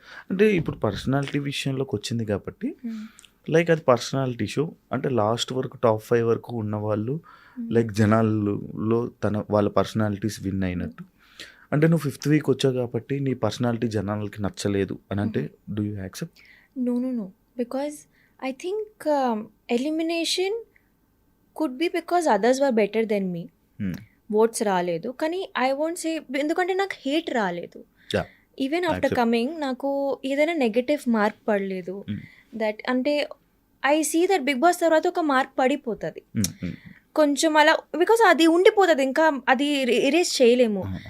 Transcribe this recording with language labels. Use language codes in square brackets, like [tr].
[te] అంటే ఇప్పుడు పర్సనాలిటీ విషయంలోకి వచ్చింది కాబట్టి లైక్ అది పర్సనాలిటీ షో అంటే లాస్ట్ వరకు టాప్ 5 వరకు ఉన్నవాళ్ళు లైక్ జనాల్లో వాళ్ళ పర్సనాలిటీస్ విన్ అయినట్టు. అంటే నువ్వు 5th వీక్ వచ్చావు కాబట్టి నీ పర్సనాలిటీ జనాలకి నచ్చలేదు అని అంటే do you accept? [en] No. Because I think elimination could be because others were better than me. [te] Oats రాలేదు కానీ [en] I won't say [te] ఎందుకంటే నాకు హేట్ రాలేదు. ఈవెన్ ఆఫ్టర్ కమింగ్ నాకు ఏదైనా నెగటివ్ మార్క్ పడలేదు. దట్ అంటే [en] I see that [te] big boss తర్వాత ఒక మార్క్ పడిపోతుంది కొంచెం అలా, బికాస్ అది ఉండిపోతుంది, ఇంకా అది ఎరేజ్ చేయలేము.